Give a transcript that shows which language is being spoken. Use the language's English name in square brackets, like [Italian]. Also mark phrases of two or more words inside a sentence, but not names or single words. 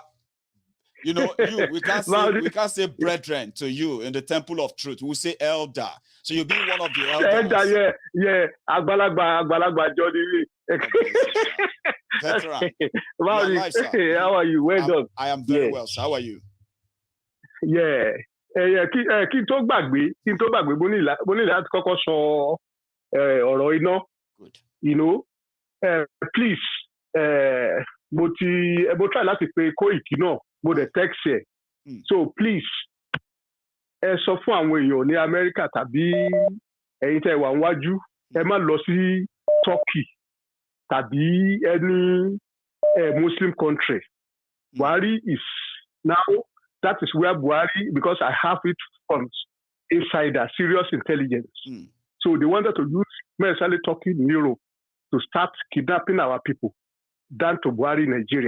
[English] You know, we can't say brethren to you in the temple of truth. We say elder. So you'll be one of the elders. Elder, yeah. Agbalagba Jody. Veteran. Alive, how are you? Well done. I am very well. So how are you? Yeah. [Yoruba] Kí n tó gbàgbé mo ní láti kọ́kọ́ sọ ọ̀rọ̀ iná. [English] Good. You know, please, [Yoruba] mo try láti pe Koiki náà, mo dẹ̀ text ẹ̀. [English] So please, [Yoruba] ẹ sọ fún àwọn èèyàn ní Amẹ́ríkà tàbí ẹ̀yin tẹ́ wà níwájú, ẹ má lọ sí Turkey tàbí [English] any Muslim country. Buhari is now, that is where Buhari, because I have it from insider, serious intelligence. So they wanted to use necessarily Turkey in Europe to start kidnapping our people down to Buhari, Nigeria.